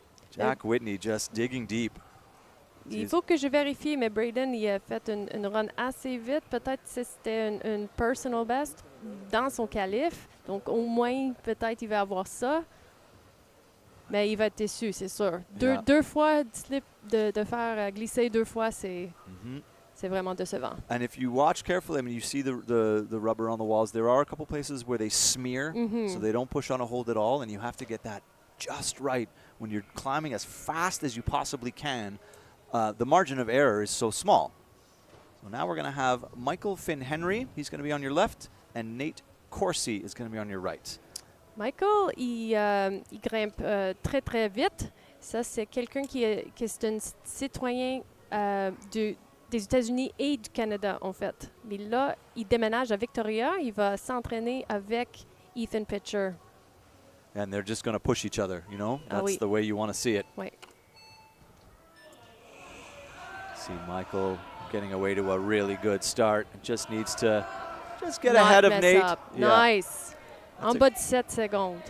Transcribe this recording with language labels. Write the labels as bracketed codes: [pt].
[en] Jack Whitney just digging deep. [fr] Il faut que je vérifie, mais Braden il a fait une run assez vite. Peut-être que c'était une [en] personal best [fr] dans son qualif. Donc, au moins, peut-être il va avoir ça. Mais il va être déçu, c'est sûr. Deux fois slip de faire glisser 2 fois, c'est vraiment décevant. [en] And if you watch carefully, I mean, you see the rubber on the walls. There are a couple places where they smear, so they don't push on a hold at all, and you have to get that just right when you're climbing as fast as you possibly can. The margin of error is so small. So now we're going to have Michael Finn-Henry. He's going to be on your left, and Nate Corsi is going to be on your right. [fr] Michael, il grimpe très, très vite. Ça, c'est quelqu'un qui est un citoyen des États-Unis et du Canada, en fait. Mais là, il déménage à Victoria. Il va s'entraîner avec Ethan Pitcher. [en] And they're just going to push each other, you know? That's the way you want to see it. [fr] Oui. [en] See Michael getting away to a really good start. Just needs to get ahead of Nate. Up. Yeah. Nice. [fr] En bas de 7 secondes.